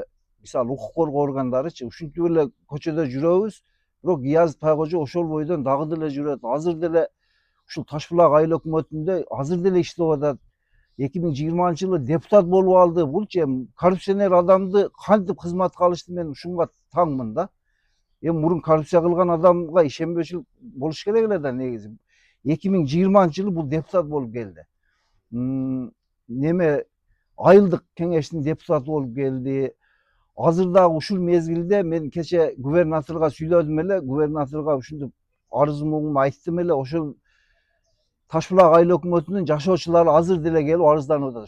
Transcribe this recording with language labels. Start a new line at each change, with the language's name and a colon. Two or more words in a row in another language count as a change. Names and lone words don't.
Kyrgyz: Мисалы укук коргоо органдарычы ушинтип эле көчөдө жүрөбүз. Бирок Гиязов Тайкожо ошол бойдон дагы деле жүрөт. Азыр деле ушул Ташбулак айыл өкмөтүндө азыр деле иштеп атат. 2020-жылы депутат болуп алды. Булчу эми коррупционер адамды кантип кызматка алышты, мен ушунга таңмын да. Murun korrupsiya kılgan adamga işenböçülük boluş керек эле да негизи. 2020-жылы бул депутат болуп келди. Неме айылдык кеңештин депутаты болуп келди. Азыр дагы ушул мезгилде мен кече губернаторго сүйлөдүм эле, губернаторго ушинтип арызымды айттым эле, ошол Таш булак айыл өкмөтүнүн жашоочулары азыр деле келип арызданып атат.